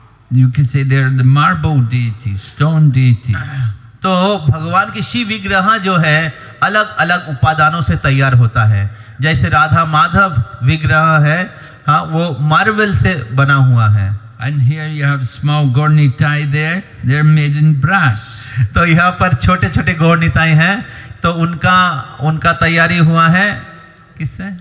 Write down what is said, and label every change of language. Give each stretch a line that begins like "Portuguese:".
English: You can say they're the marble deities, stone deities.
Hindi: तो भगवान की शिव विग्रह जो है अलग अलग उपादानों से तैयार होता है। जैसे राधा माधव विग्रह है, हाँ, वो मार्बल से बना हुआ है।
English: And here you have small gornitai there, they're made in brass.
Hindi: तो यहाँ पर छोटे छोटे गौरनिताई हैं, तो उनका तैयारी हुआ है किससे?